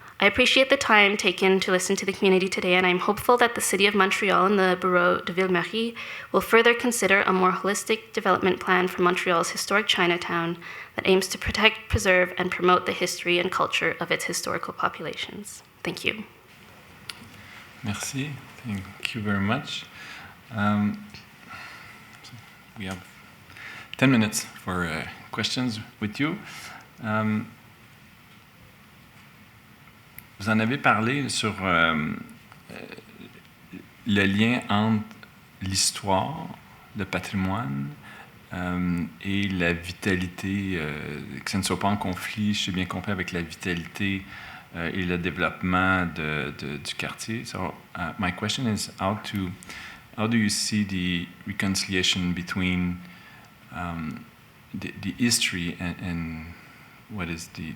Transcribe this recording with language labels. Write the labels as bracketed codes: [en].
[en] I appreciate the time taken to listen to the community today, and I'm hopeful that the City of Montreal and the Bureau de Ville-Marie will further consider a more holistic development plan for Montreal's historic Chinatown that aims to protect, preserve, and promote the history and culture of its historical populations. Thank you. Merci. Thank you very much. We have 10 minutes for questions with you. [fr] Vous en avez parlé sur le lien entre l'histoire, le patrimoine et la vitalité, que ça ne soit pas en conflit, j'ai bien compris, avec la vitalité et le développement du quartier. [en] So my question is how do you see the reconciliation between the history and what is